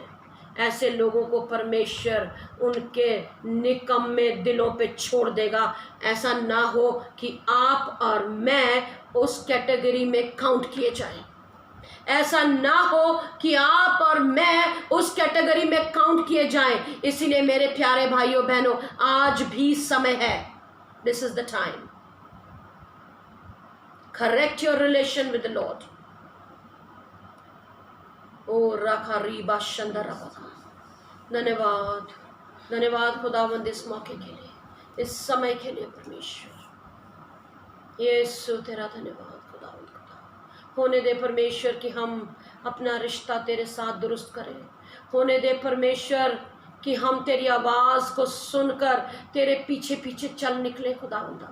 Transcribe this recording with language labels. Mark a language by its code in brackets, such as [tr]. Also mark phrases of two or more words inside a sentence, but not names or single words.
[hi] ऐसे लोगों को परमेश्वर उनके निकम्मे दिलों पे छोड़ देगा। ऐसा ना हो कि आप और मैं उस कैटेगरी में काउंट किए जाएं। ऐसा ना हो कि आप और मैं उस कैटेगरी में काउंट किए जाएं। इसीलिए मेरे प्यारे भाइयों बहनों, आज भी समय है। [en] This is the time. Correct your relation with the Lord. ओ राखा रीबा शंदरा बका। [hi] धन्यवाद, धन्यवाद खुदावंद इस मौके के लिए, इस समय के लिए परमेश्वर। यीशु तेरा धन्यवाद खुदावंद। होने दे परमेश्वर कि हम अपना रिश्ता तेरे साथ दुरुस्त करें। होने दे परमेश्वर कि हम तेरी आवाज़ को सुनकर तेरे पीछे पीछे चल निकले खुदावंदा।